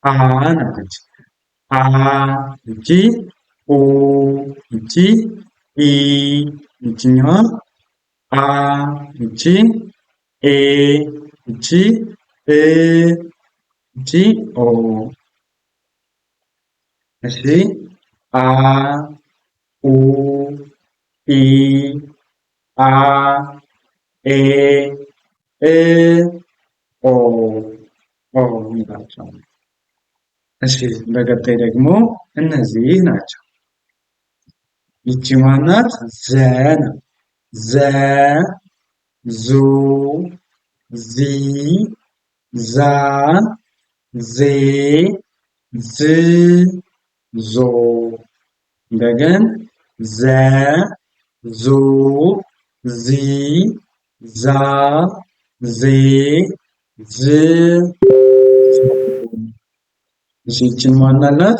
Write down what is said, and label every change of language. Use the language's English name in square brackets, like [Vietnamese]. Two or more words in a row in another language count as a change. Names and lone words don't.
[Amharic] አ ናት። አ ይቺ ኡ ኦ ይቺ ኢ ይችኛዋ አ ይቺ ኤ ይቺ እ ይቺ ኦ። እሺ አ ኡ ኢ አ ኤ እ ኦ ኦ እንላቸው። እሺ በቀጣይ ደግሞ እነዚህ ናቸው። ይቺ ማናት? ዘ ነው። ዘ ዙ ዚ ዛ ዜ ዝ ዞ። እንደገን ዘ ዙ ዚ ዛ ዜ ዝ ይቺን ማን አላት?